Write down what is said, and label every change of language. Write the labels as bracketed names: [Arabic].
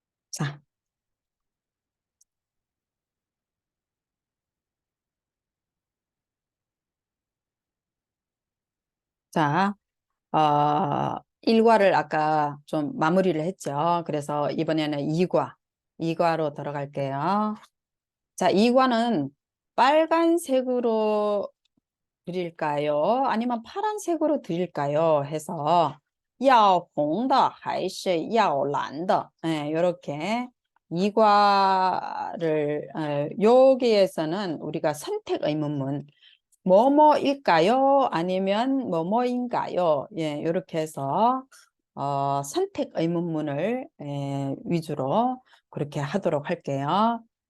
[Korean] 자, 자, 일과를 아까 좀 마무리를 했죠. 그래서 이번에는 이과로 들어갈게요. 자, 이과는 빨간색으로 드릴까요? 아니면 파란색으로 드릴까요? 해서 [Chinese] 要红的还是要蓝的? [Korean] 예, 이렇게 이과를 여기에서는 우리가 선택 의문문 뭐뭐일까요? 아니면 뭐뭐인가요? 예, 이렇게 해서 선택 의문문을 위주로 그렇게 하도록 할게요.